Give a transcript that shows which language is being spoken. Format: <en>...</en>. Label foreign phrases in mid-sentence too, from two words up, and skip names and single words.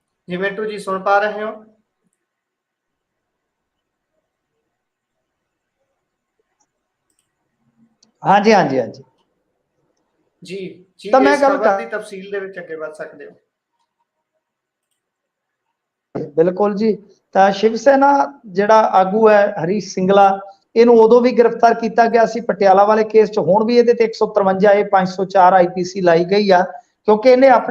<hi>जी मिंटू जी सुन पा रहे हो? हाँ जी, हाँ जी, हाँ जी। जी जी, तो मैं इस गल खबर की कर</hi> <pa>तफसील ਦੇ ਵਿੱਚ ਅੱਗੇ ਵੱਧ ਸਕਦੇ ਹੋ। ਬਿਲਕੁਲ ਜੀ। ਤਾਂ ਸ਼ਿਵ ਸੈਨਾ ਜਿਹੜਾ ਆਗੂ ਹੈ ਹਰੀਸ਼ ਸਿੰਗਲਾ, ਇਹਨੂੰ ਉਦੋਂ ਵੀ ਗ੍ਰਿਫਤਾਰ ਕੀਤਾ ਗਿਆ ਸੀ ਪਟਿਆਲਾ ਵਾਲੇ ਕੇਸ 'ਚ, ਹੁਣ ਵੀ ਇਹਦੇ ਤੇ 153 ਇਹ 504 ਆਈਪੀਸੀ ਲਾਈ ਗਈ ਆ, ਕਿਉਂਕਿ ਇਹਨੇ ਆਪਣੇ</pa>